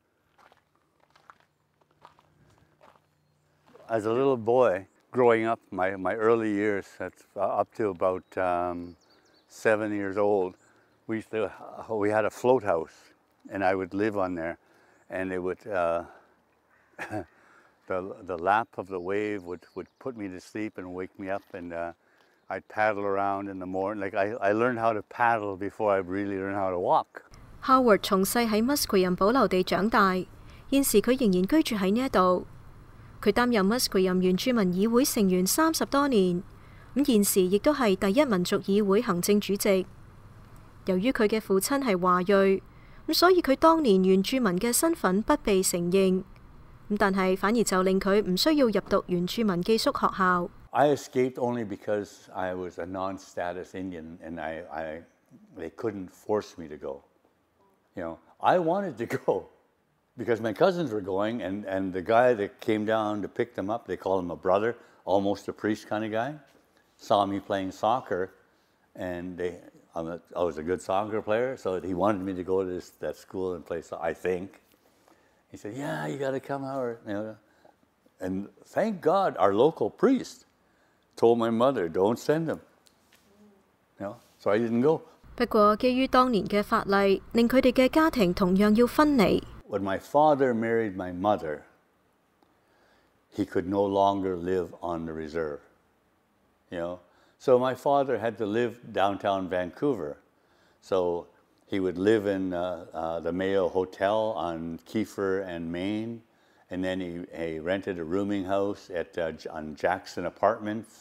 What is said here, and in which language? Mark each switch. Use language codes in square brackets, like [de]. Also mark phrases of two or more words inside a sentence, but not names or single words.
[en] As a little boy, growing up, my early years, that's up to about 7 years old, we had a float house, and I would live on there, and it would the lap of the wave would put me to sleep and wake me up, and I'd paddle around in the morning. Like I learned how to paddle before I really learned how to walk. [yue] Howard 從細喺 Musqueam 保留地長大，現時佢仍然居住喺呢一度。佢擔任 Musqueam 原住民議會成員30多年，現時亦都係第一民族議會行政主席。由於佢嘅父親係華裔，所以佢當年原住民嘅身份不被承認，但係反而就令佢唔需要入讀原住民寄宿學校。 [en] I escaped only because I was a non-status Indian, and they couldn't force me to go. I wanted to go because my cousins were going, and the guy that came down to pick them up, they called him a brother, almost a priest kind of guy, saw me playing soccer, and I was a good soccer player, so he wanted me to go to that school and play. So I think he said, "Yeah, you got to come, Howard." You know, and thank God, our local priest told my mother, "Don't send him." You know, so I didn't go. [yue] 不過，基於當年嘅法例，令佢哋嘅家庭同樣要分離。 [en] When my father married my mother, he could no longer live on the reserve. You know, so my father had to live downtown Vancouver. So he would live in the Mayo Hotel on Kiefer and Main, and then he rented a rooming house on Jackson Apartments.